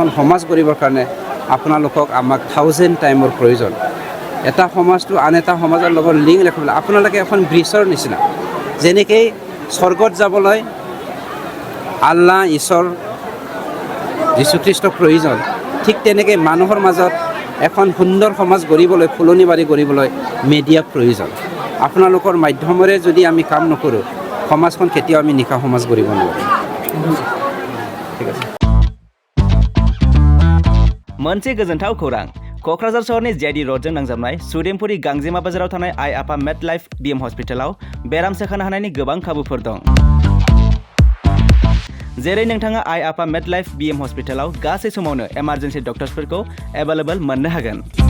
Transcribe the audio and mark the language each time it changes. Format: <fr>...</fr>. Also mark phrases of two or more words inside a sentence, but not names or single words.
<as>সমাজ কৰিবৰ কাৰণে আপোনালোকক আমাক 1000 টাইমৰ প্ৰয়োজন এটা সমাজটো আন এটা সমাজৰ লগত লিংক ৰাখিবলৈ আপোনালোকে এখন ব্ৰিজৰ নিচিনা যেনেকৈ স্বৰ্গত যাবলৈ আল্লাহ ঈশ্বৰ যীশুখ্ৰীষ্টৰ প্ৰয়োজন ঠিক তেনেকৈ মানুহৰ মাজত এখন সুন্দৰ সমাজ গঢ়িবলৈ ফুলনি বাৰী গঢ়িবলৈ মিডিয়া প্ৰয়োজন আপোনালোকৰ মাধ্যমেৰে যদি আমি কাম নকৰোঁ সমাজখন কেতিয়াও আমি নিকা সমাজ গঢ়িব নোৱাৰোঁ ঠিক আছে</as> <brx>मोनसे गोजोनथाव खौरां क'क्राझार सहरनि JD र'डजों नांजाबनाय सुदेमपुरि गांजेमा बाजाराव थानाय आइ आफा मेड लाइफ BM हस्पिटालाव बेराम सोखानो हानायनि गोबां खाबुफोर दं जेरै नोंथाङा आइ आफा मेड लाइफ BM हस्पिटालाव गासै समावनो</brx> <en>emergency doctors</en> <brx>एभेलेबल मोननो हागोन</brx>